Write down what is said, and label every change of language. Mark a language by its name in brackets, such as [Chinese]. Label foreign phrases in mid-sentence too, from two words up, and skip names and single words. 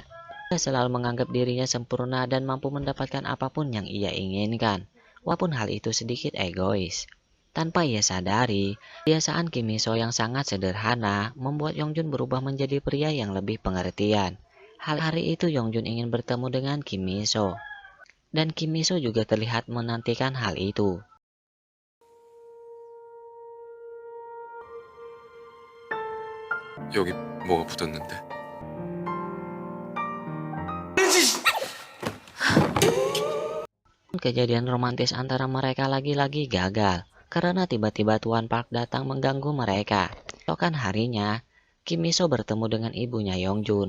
[Indonesian] Ia selalu menganggap dirinya sempurna dan mampu mendapatkan apapun yang ia inginkan, walaupun hal itu sedikit egois. Tanpa ia sadari, kebiasaan Kim Miso yang sangat sederhana membuat Yongjun berubah menjadi pria yang lebih pengertian. Hari itu Yongjun ingin bertemu dengan Kim Miso, dan Kim Miso juga terlihat menantikan hal itu. [Korean] 여기 뭐가 묻었는데? [Indonesian] Kejadian romantis antara mereka lagi-lagi gagal karena tiba-tiba Tuan Park datang mengganggu mereka. Keesokan harinya, Kim Miso bertemu dengan ibunya Yongjun.